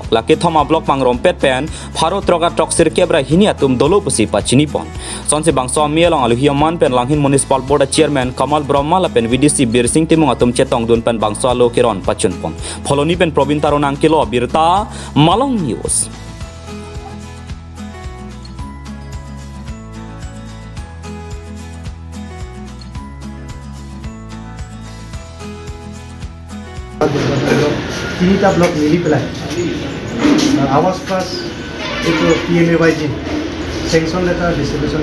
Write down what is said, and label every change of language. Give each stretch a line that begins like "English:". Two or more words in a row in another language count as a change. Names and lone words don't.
Karbi: La ke thoma block mangrom pet pen pharo troka toksir kebra hiniatum dolo pusi pachini pon. Sonse bangso mielong alu hiaman pen Langhin
English: municipal board chairman
Karbi: Kamal Brahma lapen VDC Bir Singh timung atum chetong dun pen bangso alo Kiron pachun pon. Pholoni pen Probin Taronang kilo birta Malong News.
Assamese: তিনিটা ব্লক মিলি পেলাই আৱাজ প্লাছ এইটো PMAYG
English: sanction letter distribution